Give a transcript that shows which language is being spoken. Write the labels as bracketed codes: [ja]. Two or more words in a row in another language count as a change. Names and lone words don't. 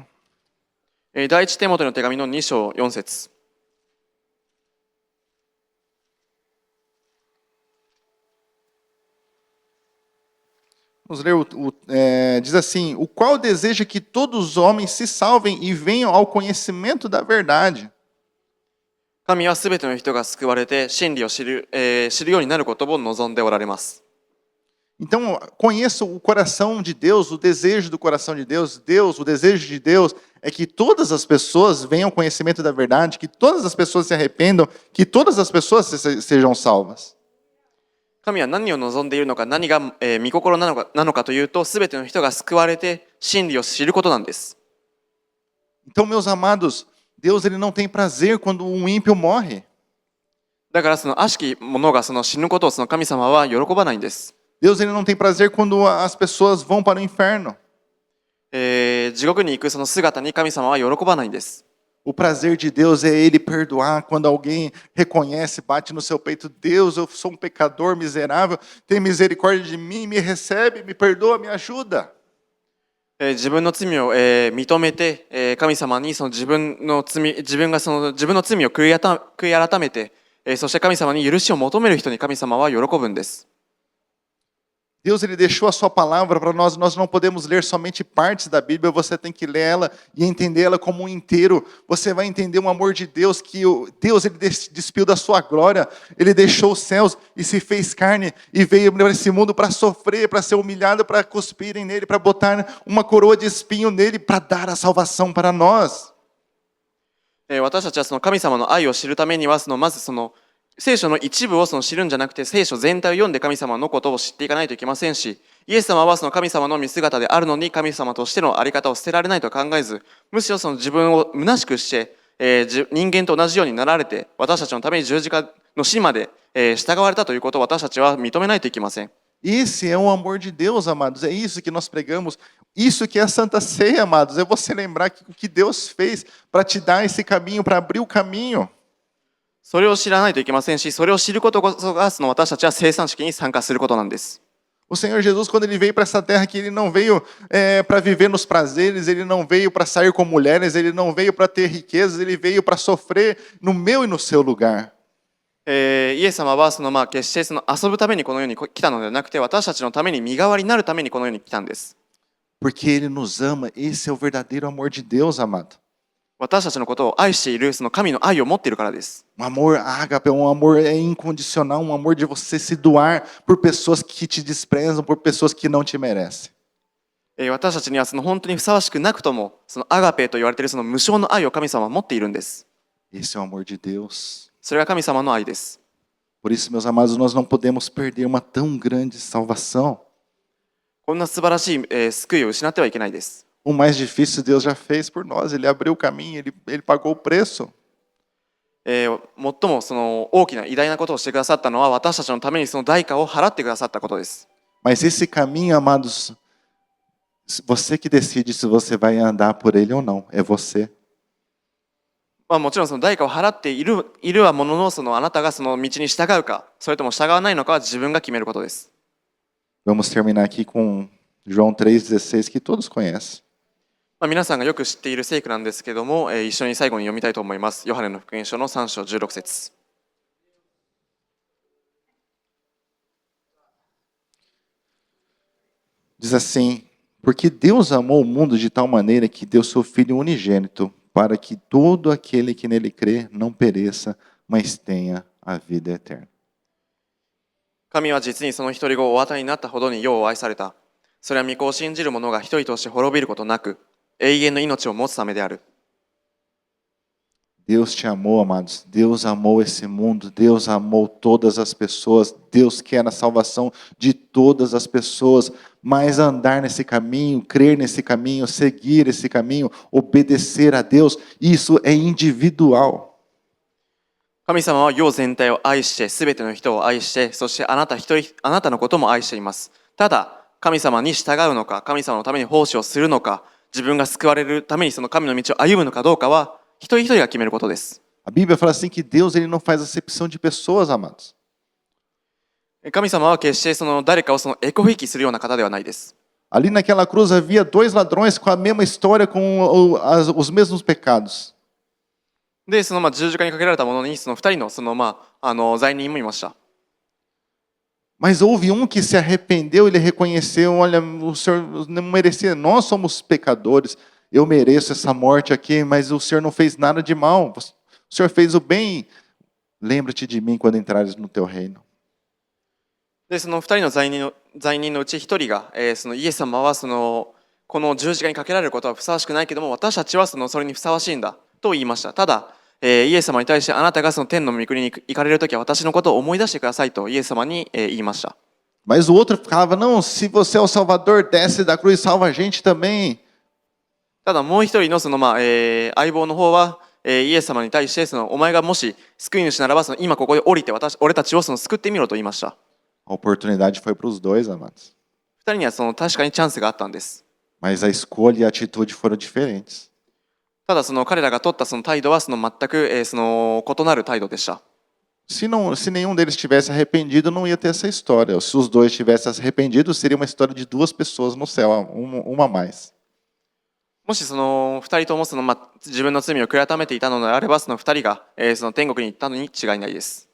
[ja] 第一テモテの手紙の2章4節。 [pt] Vamos ler, diz assim: o qual deseja que todos os homens se salvem e venham ao conhecimento da verdade. [ja] 神はすべての人が救われて真理を知るようになることを望んでおられます。 [pt] Então, conheça o coração de Deus, o desejo do coração de Deus. Deus, o desejo de Deus é que todas as pessoas venham ao conhecimento da verdade, que todas as pessoas se arrependam, que todas as pessoas sejam salvas. [ja] 神は何を望んでいるのか、何が、御心なのかというと、すべての人が救われて真理を知ることなんです。 [pt] Então, meus amados, Deus ele não tem prazer quando um ímpio morre. [ja] だからその悪しき者がその死ぬことをその神様は喜ばないんです。 [pt] Deus ele não tem prazer quando as pessoas vão para o inferno. [ja] 地獄に行くその姿に神様は喜ばないんです。 [pt] O prazer de Deus é Ele perdoar quando alguém reconhece, bate no seu peito: Deus, eu sou um pecador miserável, tem misericórdia de mim, me recebe, me perdoa, me ajuda. [ja] 自分の罪を、認めて、神様にその自分の罪を悔い改めて、そして神様に許しを求める人に神様は喜ぶんです。 [pt] Deus ele deixou a sua palavra para nós. Nós não podemos ler somente partes da Bíblia. Você tem que ler ela e entender ela como um inteiro. Você vai entender o amor de Deus, que Deus ele despiu da sua glória. Ele deixou os céus e se fez carne e veio para esse mundo para sofrer, para ser humilhado, para cuspirem nele, para botar uma coroa de espinho nele, para dar a salvação para nós. [ja] 私たちはその神様の愛を知るためにはまずその聖書の一部を知るんじゃなくて、聖書全体を読んで神様のことを知っていかないといけませんし、イエス様はその神様の見姿であるのに神様としての在り方を捨てられないと考えず、むしろその自分を虚しくして、人間と同じようになられて、私たちのために十字架の死まで、従われたということを私たちは認めないといけません。 [pt] Esse é o amor de Deus, amados. É isso que nós pregamos. Isso que é a Santa Ceia, amados. É você lembrar o que Deus fez para te dar esse caminho, para abrir o caminho. [ja] それを知らないといけませんし、それを知ることこそが私たちは聖餐式に参加することなんです。 [pt] O Senhor Jesus, quando ele veio para essa terra, que ele não veio para viver nos prazeres, ele não veio para sair com mulheres, ele não veio para ter riquezas, ele veio para sofrer no meu e no seu lugar. [ja] イエス様は決して遊ぶためにこの世に来たのではなくて、私たちのために身代わりになるためにこの世に来たんです。 [pt] Porque ele nos ama, esse é o verdadeiro amor de Deus, amado. [ja] 私たちのことを愛しているその神の愛を持っているからです。 [pt] Um amor ágape, um amor incondicional, um amor de você se doar por pessoas que te desprezam, por pessoas que não te merecem. [ja] 私たちには本当にふさわしくなくとも、アガペと言われている無償の愛を神様は持っているんです。 [pt] Esse é o amor de Deus. [ja] それが神様の愛です。 [pt] Por isso, meus amados, nós não podemos perder uma tão grande salvação. [ja] こんな素晴らしい、救いを失ってはいけないです。 [pt] O mais difícil Deus já fez por nós. Ele abriu o caminho, ele pagou o preço. [ja] 最も大きな偉大なことをしてくださったのは、私たちのためにその代価を払ってくださったことです。 [pt] Mas esse caminho, amados, você que decide se você vai andar por ele ou não. É você. [ja] もちろんその代価を払っているはものの、あなたがその道に従うか、それとも従わないのかは自分が決めることです。 [pt] Vamos terminar aqui com João 3,16, que todos conhecem. [ja] 皆さんがよく知っている聖句なんですけども、一緒に最後に読みたいと思います。ヨハネの福音書の3章16節。 [pt] Diz assim: porque Deus amou o mundo de tal maneira que deu seu Filho unigênito, para que todo aquele que nele crê não pereça, mas tenha a vida eterna. [ja] 神は実にその一人子をお与えになったほどに世を愛された。それは御子を信じる者が一人として滅びることなく、永遠の命を持つためである。 [pt] Deus te amou, amados. Deus amou esse mundo. Deus amou todas as pessoas. Deus quer a salvação de todas as pessoas. Mas andar nesse caminho, crer nesse caminho, seguir esse caminho, obedecer a Deus, isso é individual. [ja] 神様は世全体を愛して、すべての人を愛して、そしてあなたのことも愛しています。ただ、神様に従うのか、神様のために奉仕をするのか、自分が救われるためにその神の道を歩むのかどうかは、一人一人が決めることです。 [pt] A Bíblia fala assim que Deus ele não faz acepção de pessoas, amados. [ja] 神様は決してその誰かをそのエコひいきするような方ではないです。 [pt] Ali naquela cruz havia 2 ladrões com a mesma história, com os mesmos pecados. [ja] で、その十字架にかけられたものに、その二人の罪人もいました。 [pt] Mas houve um que se arrependeu, ele reconheceu, olha, o Senhor não merecia, nós somos pecadores, eu mereço essa morte aqui, mas o Senhor não fez nada de mal, o Senhor fez o bem, lembra-te de mim quando entrares no teu reino. [ja] で、その二人の罪人のうち一人が、そのイエス様はこの十字架にかけられることはふさわしくないけども、私たちはそれにふさわしいんだと言いました。ただ、イエス様に対して、あなたがその天の御国に行かれるときは私のことを思い出してくださいとイエス様に言いました。 [pt] Mas o outro ficava, não, se você é o Salvador, desce da cruz, salva a gente também. [ja] ただもう一人の相棒の方は、イエス様に対して、お前がもし救い主ならば今ここで降りて俺たちを救ってみろと言いました。 [pt] A oportunidade foi para os dois, amados. [ja] 二人には確かにチャンスがあったんです。 [pt] Mas a escolha e a atitude foram diferentes. [ja] ただ彼らが取った態度は全く異なる態度でした。 [pt] Se nenhum deles tivesse arrependido, não ia ter essa história. Se os dois tivessem arrependido, seria uma história de 2 pessoas no céu, uma a mais. [ja] もし二人とも自分の罪を悔い改めていたのであれば、二人が天国に行ったのに違いないです。